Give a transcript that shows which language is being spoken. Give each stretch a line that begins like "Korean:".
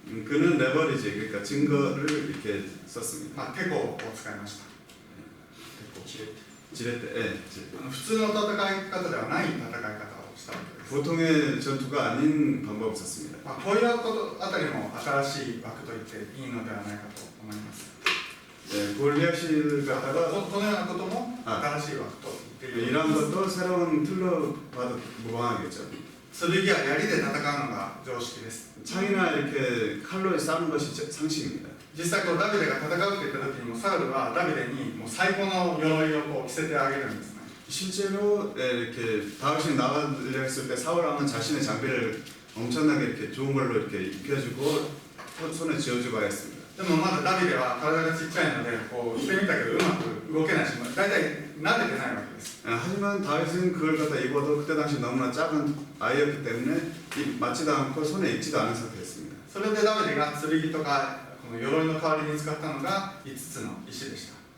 Korean: 그는 레버리지 그러니까 증거를 이렇게 썼습니다.
Japanese: テコを使いました。
Korean: 지렛대.
Japanese: 普通の戦い方ではない戦い方をしたわけです。
Korean: 보통의 전투가 아닌 방법을 썼습니다.
Japanese: こういうことあたりも新しい枠と言っていいのではないかと思います。
Korean: 골리앗을 갖다가
Japanese: このようなことも新しい枠と言っていい。
Korean: 이런 것도 새로운 틀로 봐도 무방하겠죠.
Japanese: 剣や槍で戦うのが常識です。
Korean: 창이나 이렇게 칼로 싸는 것이 상식입니다.
Japanese: 実際こうダビデが戦うって言った時にもサウルはダビデにもう最高の鎧をこう着せてあげるんですね。
Korean: 실제로 이렇게 다윗이 나가려 했을 때 사울 왕은 자신의 장비를 엄청나게 이렇게 좋은 걸로 이렇게 입혀주고 손에 쥐어주고 하였습니다.
Japanese: でもまだダビデは体がちっちゃいのでこう着てみたけどうまく動けないし、大体慣れてないわけです。
Korean: 하지만 다윗은 그걸 갖다 입어도 그때 당시 너무나 작은 아이였기 때문에 맞지도 않고 손에 익지도 않은 상태였습니다.
Japanese: それでダビデが剣とかこの鎧の代わりに使ったのが5つの石でした。